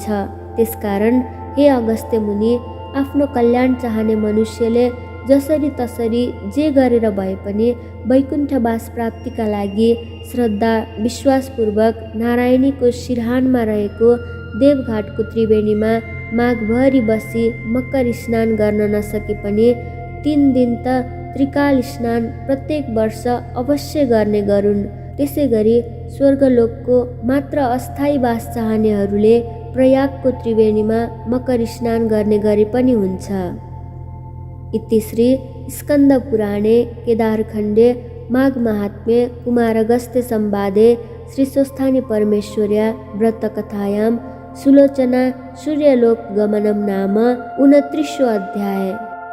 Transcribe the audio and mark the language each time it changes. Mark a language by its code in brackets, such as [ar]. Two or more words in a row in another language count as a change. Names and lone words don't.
[ne] त्यसकारण हे अगस्त्य मुनि, आफ्नो कल्याण चाहने मनुष्यले जसरी तसरी जे गरेर भए पनि वैकुण्ठवास प्राप्तिका लागि श्रद्धा विश्वासपूर्वक नारायणीको शिरहानमा रहेको देवघाटको त्रिवेणीमा माघभरि बसी मकर स्नान गर्न नसके पनि 3 दिन त त्रिकाल स्नान प्रत्येक वर्ष अवश्य गर्ने गरून्। त्यसै गरी स्वर्गलोकको मात्र अस्थायी वास चाहनेहरूले प्रयागको त्रिवेणीमा मकर स्नान गर्ने गरे पनि हुन्छ। [sa] इति श्री स्कन्द पुराणे केदारखण्डे माघ महात्म्ये कुमारगस्त्य संवादे श्री स्वस्थानी परमेश्वर्या व्रतकथायां सुलोचना सूर्यलोक गमनम नाम 29 अध्याय।